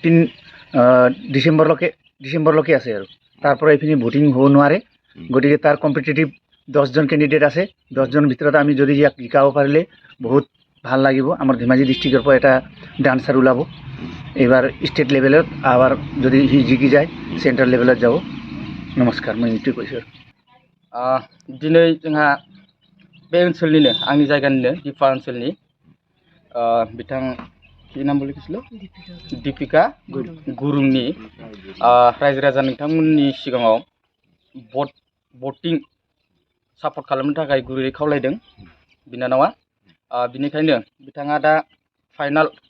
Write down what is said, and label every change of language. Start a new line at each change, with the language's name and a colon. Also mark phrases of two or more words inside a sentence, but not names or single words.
Assamese: 14 ডিসেম্বৰলৈকে আছে আৰু তাৰ পৰা এফিনি ভোটিং হ'ব নোৱাৰে গটিকে তাৰ কম্পিটিটিভ 10 জন ক্যান্ডিডেট আছে 10 জন ভিতৰত আমি যদি ইয়াক জিকাব পাৰিলে বহুত ভাল লাগিব আমাৰ ধেমাজি ডিস্ট্ৰিক্টৰ পৰা এটা ডান্সাৰ ওলাব এবাৰ স্টেট লেভেলত আবার যদি হি জিকি যায় সেন্ট্রাল লেভেলত যাব নমস্কাৰ মই ইটো কৈছো
Bodo: दिनै जोंहा बे ओनसोलनिनो आंनि जायगानिनो दिपा ओनसोलनि बिथां कि नाम बोलिखिसलो दीपिका गुरुंनि रायजो राजा नोंथांमोननि सिगाङाव
English: voting support
Bodo: खालामनो थाखाय गुरै खावलायदों बिनानावा बिनिखायनो बिथाङा दा फाइनाल